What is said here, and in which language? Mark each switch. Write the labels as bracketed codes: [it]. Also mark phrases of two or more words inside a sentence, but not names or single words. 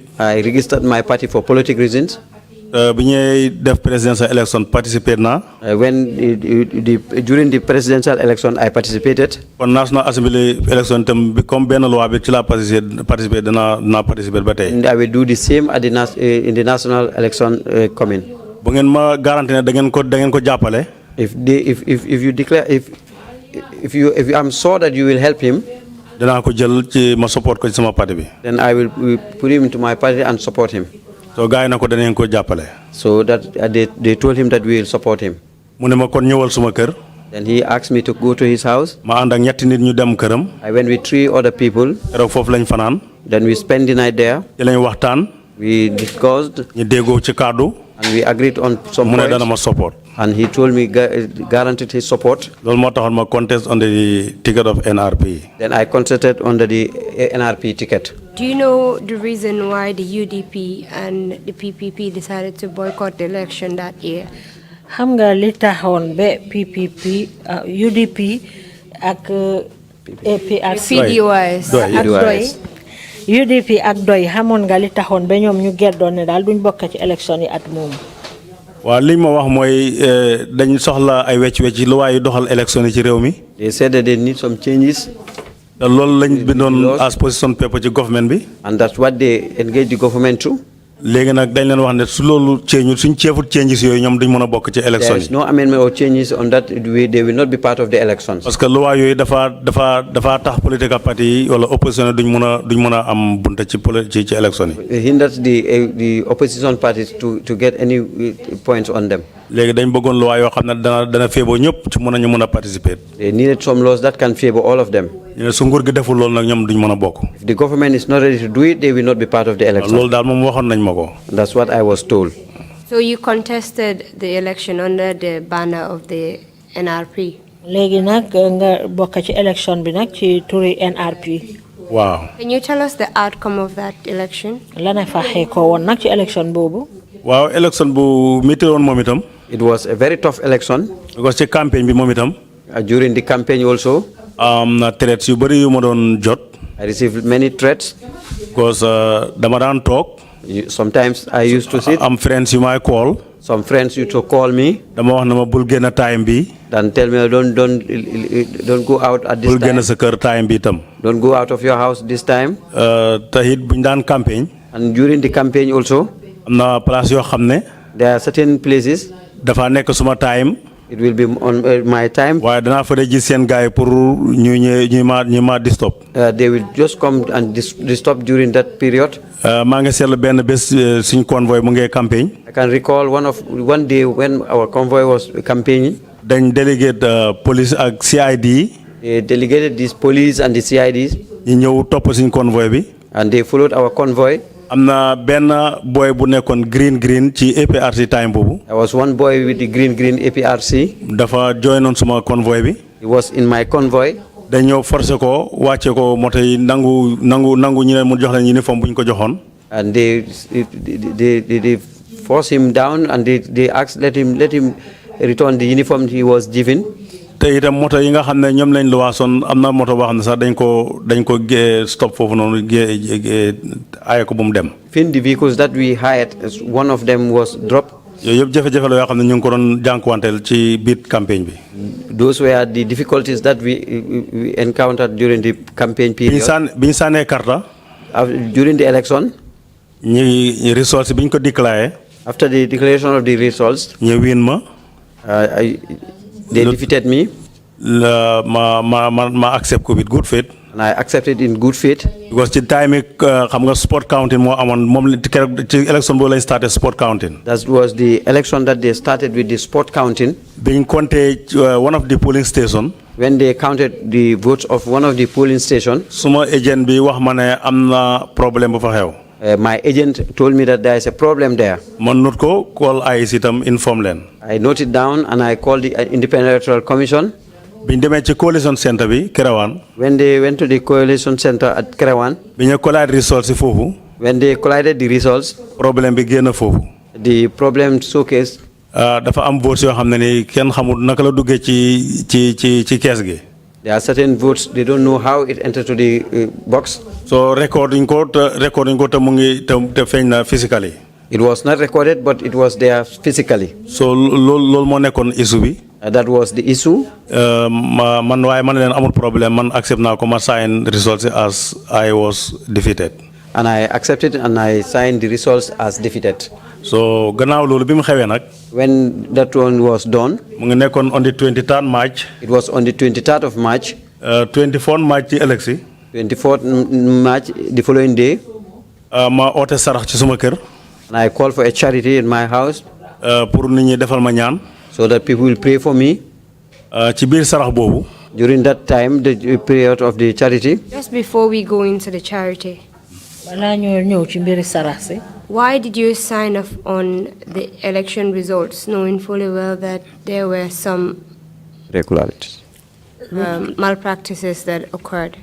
[en] I registered my party for political reasons. [wo] bi ñuy def [en] presidential election [wo] participer naa. [en] During the presidential election I participated. [wo] kon [en] National Assembly election [wo] tam bi comme benn loi bi ci la participer dinaa participer ba tey. [en] And I will do the same at in the national election coming. [wo] bu ngeen ma garanti ne da ngeen ko jàppale. [en] If you declare if you am sure that you will help him. [wo] dinaa ko jël ci ma support ko ci sama parti bi. [en] Then I will put him into my party and support him. [wo] so gars yi na ko danañ ko jàppale. [en] So that they told him that we will support him. [wo] mu ne ma kon ñëwal suma kër. [en] Then he asked me to go to his house. [wo] ma ànd ak ñetti nit ñu dem këram. [en] I went with 3 other people. [wo] keroog foofu lañ fanaan. [en] Then we spent the night there. [wo] ci lañ waxtaan. [en] We discussed. [wo] ñu déggoo ci kàddu. [en] And we agreed on some points. [wo] mu ne dana ma support. [en] And he told me, guaranteed his support. [wo] loolu moo taxoon ma [en] contest under the ticket of NRP. Then I contested under the NRP ticket. Do you know the reason why the UDP and the PPP decided to boycott the election that year? [wo] xam nga li taxoon ba PPP UDP ak APRC. CDDP ak doy UDP ak doy xamoon nga li taxoon ba ñoom ñu geddoon ne daal duñ bokk ci élection yi at moomu. waaw li ma wax mooy dañ soxla ay wecc-wecc lu waaye doxal élection yi ci réew mi. [en] They said that they need some changes. [wo] te loolu lañ bindoon as [en] position paper [wo] ci government bi. [en] And that's what they engaged the government to. [wo] léegi nag dañ leen wax ne su loolu suñ ceefut changes yooyu ñoom duñ mën a bokk ci élection [en] There [wo] yi. [en] is no amendment or changes on that way. They will not be part of the elections. [wo] parce que loi yooyu dafa tax [en] political party [wo] yi wala opposition duñ mën a am bunta ci élection yi. [en] It hinders the opposition parties to get any points on them. [wo] léegi dañ bëggoon loi yoo xam ne dana féeboo ñëpp ci ñu mën a participer. [en] They needed some laws that can favor all of them. [wo] su nguur gi deful loolu nag ñoom duñ mën a bokk. [en] If the government is not ready to do it, they will not be part of the election. [wo] loolu daal moom waxoon nañ ma ko. [en] That's what I was told. So you contested the election under the banner of the NRP? [wo] léegi nag nga bokk ci election bi nag ci turi NRP. waaw. [en] Can you tell us the outcome of that election? [wo] lana fa xee ko woon nag ci election boobu. waaw election bu métti woon moom itam. [en] It was a very tough election. [wo] because ci campagne bi moom itam. [en] During the campaign also. [wo] na threats yu bëri yu ma doon jot. [en] I received many threats. [wo] because dama daan toog. [en] Sometimes I used to sit. [wo] am friends yu may call. [en] Some friends used to call me. [wo] dama wax ne ma bul génn time bi. [en] Then tell me don't go out at this time. [wo] bul génn sa kër time bi itam. [en] Don't go out of your house this time. [wo] te it buñ daan campagne. [en] And during the campaign also. [wo] am na place yoo xam ne. [en] There are certain places. [wo] dafa nekk suma time. [en] It will be on my time. [wo] waaye danaa fa gis seen gars yi pour ñu ma disturb. [en] They will just come and disturb during that period. [wo] maa ngi seetlu benn bés suñ convoy mu ngi campagne. [en] I can recall one day when our convoy was campaigning. [wo] dañ delegate police ak CID. [en] They delegated these police and the CIDs. [wo] ñu ñëw topp suñ convoy bi. [en] And they followed our convoy. [wo] am na benn boy bu nekkoon green ci APRC time boobu. [en] There was one boy with the green APRC. [wo] dafa joinoon suma convoy bi. [en] He was in my convoy. [wo] dañoo forcé ko wàcce ko moto yi nangu ñu ne mu jox leen uniforme bu ñu ko joxoon. [en] And they forced him down and they asked let him return the uniform he was given. [wo] te itam moto yi nga xam ne ñoom lañ luwaasoon am na moto boo xam ne sax dañ ko stop foofu noonu aaye ko bu mu dem. [en] Even the vehicles that we hired, one of them was dropped. [wo] yooyu yëpp jafe-jafe la yoo xam ne ñu ngi ko doon jànkuwanteel ci biir campagne bi. [en] Those were the difficulties that we encountered during the campaign period. [wo] bi ñu sànnee karta. [en] During the election. [wo] ñi results bi ñu ko déclaré. [en] After the declaration of the results. [wo] ñu win ma. [en] They defeated me. ma accept ko with good faith. And I accepted in good faith. Because the time [wo] xam nga [en] sport counting [wo] moo amoon moom ci election boobu lañ [en] started sport counting. That was the election that they started with the sport counting. [wo] Biñ compté [en] one of the polling station. When they counted the votes of one of the polling station. [wo] Suma agent bi wax ma ne am na problème bu fa xew. [en] My agent told me that there is a problem there. [wo] Man note ko call IEC tam inform leen. [en] I noted down and I called the Independent Electoral Commission. [wo] Biñ demee ci coalition center bi Kerawan. [en] When they went to the coalition center at Kerawan. [wo] Biñ collide results foofu. [en] When they collided the results. [wo] Problème bi génn foofu. [en] The problem showcased. [wo] Dafa am votes yoo xam ne ni kenn xamul naka la duggee ci kees gi. [en] There are certain votes they don't know how it entered to the box. So recording [wo] ko te mu ngi te feeñ na physically. [en] It was not recorded but it was there physically. [wo] So loolu moo nekkoon issue bi. [en] That was the issue. [wo] Man waaye man leen amul problème man accept naa ko ma [en] sign results as I was defeated. And I accepted and I signed the results as defeated. [wo] So gannaaw loolu bi mu xewee nag. [en] When that one was done. [wo] mu ngi nekkoon [en] on the 23rd March. It was on the 23rd of March. [wo] 24th March ci ëllëg si. [en] 24th March the following day. [wo] Ma oote sarax ci suma kër. [en] And I called for a charity in my house. [wo] Pour nit ñi defal ma ñaan. [en] So that people will pray for me. [wo] Ci biir sarax boobu. [en] During that time, the period of the charity. Just before we go into the charity. Why did you sign off on the election results, knowing fully well that there were some irregularities, malpractices that occurred?